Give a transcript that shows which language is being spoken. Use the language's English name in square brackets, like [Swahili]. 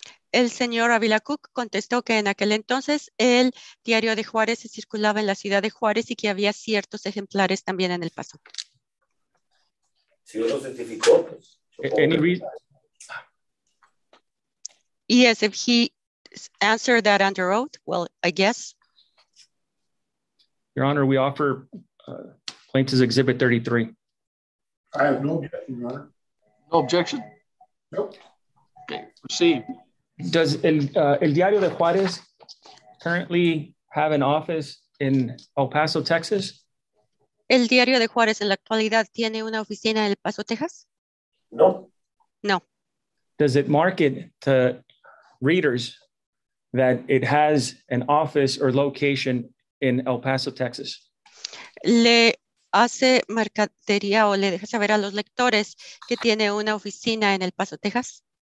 [Spanish] El señor Ávila Cook contestó que en aquel entonces el Diario de Juárez se circulaba en la ciudad de Juárez y que había ciertos ejemplares también en El Paso. Si uno certificó, pues. [English] Any reason? Yes, if he answered that under oath, well, I guess. Your Honor, we offer Plaintiff's Exhibit 33. I have no objection, Your Honor. No objection? Nope. Okay, proceed. Does El Diario de Juárez currently have an office in El Paso, Texas? [Spanish] ¿El Diario de Juárez en la actualidad tiene una oficina en El Paso, Texas? No. [English] No. Does it market to readers that it has an office or location in El Paso, Texas? [Spanish] ¿Le hace mercadería o le deja saber a los lectores que tiene una oficina en El Paso, Texas?